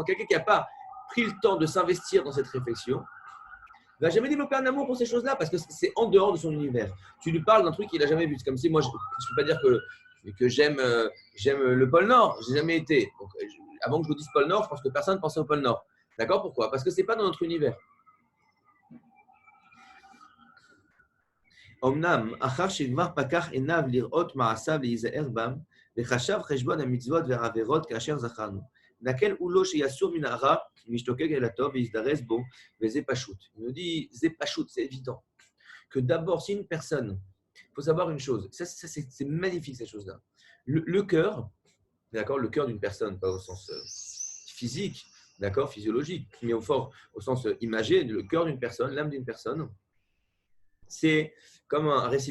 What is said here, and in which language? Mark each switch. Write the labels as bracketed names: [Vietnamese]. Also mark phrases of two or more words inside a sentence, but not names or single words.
[French] Quelqu'un qui n'a pas pris le temps de s'investir dans cette réflexion ne va jamais développer un amour pour ces choses-là parce que c'est en dehors de son univers. Tu lui parles d'un truc qu'il n'a jamais vu. C'est comme si moi, je ne peux pas dire que j'aime le pôle Nord. Je n'ai jamais été. Donc, avant que je vous dise pôle Nord, je pense que personne ne pensait au pôle Nord. D'accord? Pourquoi? Parce que ce n'est pas dans notre univers. [Hebrew] אמנם, אחר שכבר פקח עיניו לראות מעשיו להיזהר בם, וחשב חשבון המצוות והעבירות כאשר זכרנו. נקל הוא לו שיסור מן הרע, משתוקק אל הטוב ויזדרז בו, וזה פשוט. [French] Il nous dit, c'est pashut, c'est évident. Que d'abord, si une personne, il faut savoir une chose, ça c'est magnifique cette chose-là. Le cœur, d'accord, le cœur d'une personne, pas au sens physique, d'accord, physiologique, mais au sens imagé, le cœur d'une personne, l'âme d'une personne, c'est comme un récipient.